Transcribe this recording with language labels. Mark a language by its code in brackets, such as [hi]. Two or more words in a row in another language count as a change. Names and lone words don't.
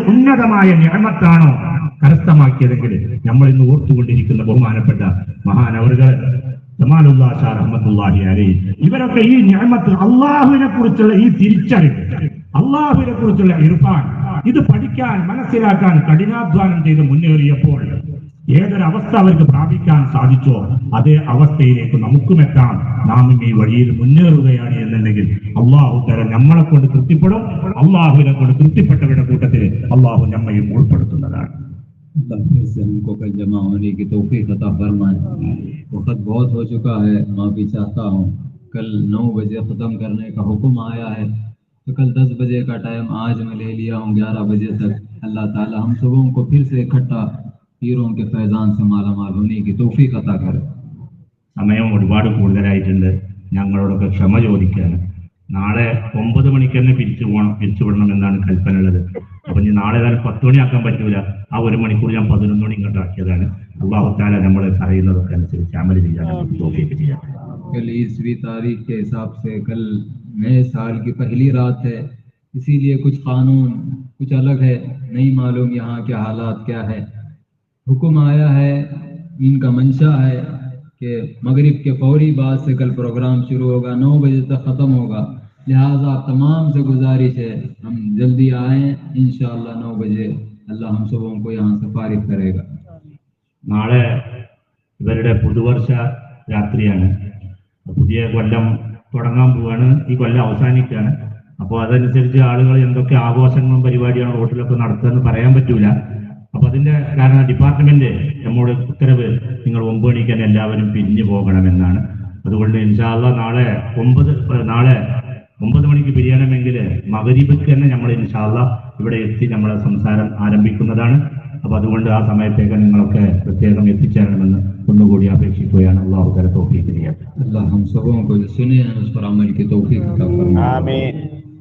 [ml] ഉന്നതമായ നിഅമത്താണോ കരസ്ഥമാക്കിയതെങ്കിൽ നമ്മൾ ഇന്ന് ഓർത്തുകൊണ്ടിരിക്കുന്ന ബഹുമാനപ്പെട്ട മഹാനവറുകൾ ജമാലുല്ലാ ഷാ [ar] رحمة الله عليه, [ml] ഇവരൊക്കെ ഈ നിഅമത്ത്, അള്ളാഹുവിനെ കുറിച്ചുള്ള ഈ തിരിച്ചറിവ്, അള്ളാഹുവിനെ കുറിച്ചുള്ള ഇർഫാൻ, ഇത് പഠിക്കാൻ മനസ്സിലാക്കാൻ കഠിനാധ്വാനം ചെയ്ത് മുന്നേറിയപ്പോൾ ഏതൊരവസ്ഥ അവർക്ക് പ്രാപിക്കാൻ സാധിച്ചോ അതേ അവസ്ഥയിലേക്ക് നമുക്കും എത്താം. നാം ഈ വഴിയിൽ മുന്നേറുകയാണ് എന്നുണ്ടെങ്കിൽ [ar] الله تعالى [ml] നമ്മളെ കൊണ്ട് തൃപ്തിപ്പെടും. അല്ലാഹുവിനെ കൊണ്ട് തൃപ്തിപ്പെട്ടവരുടെ കൂട്ടത്തിൽ അല്ലാഹു നമ്മയും ഉൾപ്പെടുത്തുന്നതാണ്. [hi] अल्लाह फिर से हमको कल जमा होने की तौफीक अता फरमाए। वक्त बहुत हो चुका है, माफी चाहता हूँ। कल 9 बजे ख़त्म करने का हुक्म आया है, तो कल 10 बजे का टाइम आज मैं ले लिया हूँ 11 बजे तक। [ar] الله تعالى [hi] हम सबों को फिर से इकट्ठा पीरों के फैजान से मालामाल होने की तौफीक अता करे। [ml] സമയം ഒരുപാട് കൂടുതലായിട്ടുണ്ട്. ഞങ്ങളോടൊക്കെ ക്ഷമ ചോദിക്കുകയാണ്. നാളെ 9 മണിക്ക് തന്നെ പിരിച്ചുവിടണം എന്നാണ് കൽപ്പന ഉള്ളത്. അപ്പൊ ഇനി നാളെ ഏതായാലും 10 മണിയാക്കാൻ പറ്റൂല. ആ 1 മണിക്കൂർ ഞാൻ 11 മണി ഇങ്ങോട്ട് ആക്കിയതാണ്. [ar] الله تعالى [ml] നമ്മൾ പറയുന്നതൊക്കെ അനുസരിച്ച് അമൽ ചെയ്യാൻ തൗഫീഖ് ചെയ്യാം. [hi] कल 20वीं तारीख के हिसाब से कल नए साल की पहली रात है, इसीलिए कुछ कानून कुछ अलग है, नहीं मालूम यहाँ के हालात क्या है। हुक्म आया है, इनका मंशा है कि मगरिब के फौरी बाद से कल प्रोग्राम शुरू होगा, 9 बजे तक ख़त्म होगा। लिहाजा तमाम से गुजारिश है हम जल्दी आएँ, [ar] إن شاء الله [hi] 9 बजे अल्लाह हम सबों को यहाँ से फारिग करेगा। [ml] നാളെ ഇവരുടെ പുതുവർഷ രാത്രിയാണ്. പുതിയ കൊല്ലം തുടങ്ങാൻ പോവാണ്. ഈ കൊല്ലം അവസാനിക്കുകയാണ്. അപ്പോൾ അതനുസരിച്ച് ആളുകൾ എന്തൊക്കെ ആഘോഷങ്ങളും പരിപാടികളും റോട്ടിലൊക്കെ നടത്തുകയെന്ന് പറയാൻ പറ്റൂല. അപ്പൊ അതിന്റെ കാരണം ഡിപ്പാർട്ട്മെന്റ് നമ്മോട് ഉത്തരവ്, നിങ്ങൾ 9 മണിക്ക് തന്നെ എല്ലാവരും പിരിഞ്ഞു പോകണമെന്നാണ്. അതുകൊണ്ട് [ar] إن شاء الله [ml] നാളെ 9 മണിക്ക് പിരിയണമെങ്കിൽ മഗ്‌രിബിക്ക് തന്നെ നമ്മൾ [ar] إن شاء الله [ml] ഇവിടെ എത്തി നമ്മളെ സംസാരം ആരംഭിക്കുന്നതാണ്. അപ്പൊ അതുകൊണ്ട് ആ സമയത്തേക്ക് നിങ്ങളൊക്കെ പ്രത്യേകം എത്തിച്ചേരണമെന്ന് ഒന്നുകൂടി അപേക്ഷിക്കുകയാണ്. [ar] الله تعالى [ml] തൗഫീഖ് ചെയ്യട്ടെ. [hi] अल्लाह हम सबों को जो सुने हैं उस पर अमल की तौफीक अता फरमाए। आमीन।